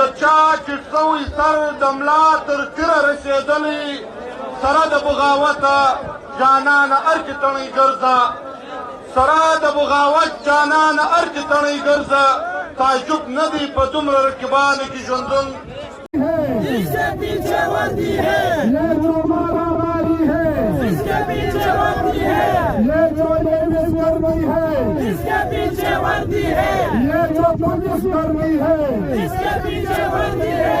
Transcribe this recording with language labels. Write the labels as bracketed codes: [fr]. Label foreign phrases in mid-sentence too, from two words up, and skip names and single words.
[ps] چا چې سوی سر د ملا تر تیره رسېدلی سره د بغاوته جانانه ارکې تڼۍ ګرځه سره د بغاوت جانانه ارکې تڼۍ ګرځه تعجب نه دی په دومره رقیبانو کې ژوندون [hi] इसके पीछे वर्दी है ये जो मारा मारी है पीछे वर्दी है, ये जो लेडीज कर्मी है, इसके पीछे वर्दी है, ये जो पुलिस कर्मी है, इसके पीछे वर्दी है,